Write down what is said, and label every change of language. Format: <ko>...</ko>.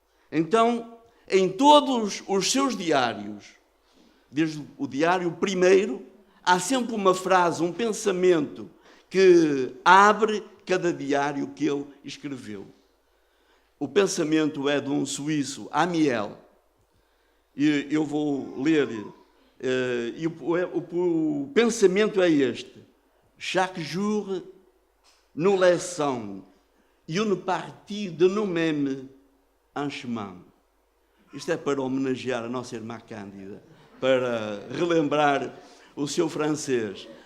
<pt>Então, em todos os seus diários, desde o diário primeiro, há sempre uma frase, um pensamento que abre cada diário que ele escreveu. O pensamento é de um suíço, Amiel. E eu vou ler, e o pensamento é este.</pt> <fr>Chaque jour, nous laissons une partie de nous-mêmes en chemin.</fr> <pt>Isto é para homenagear a nossa irmã Cândida, para relembrar o seu francês.</pt>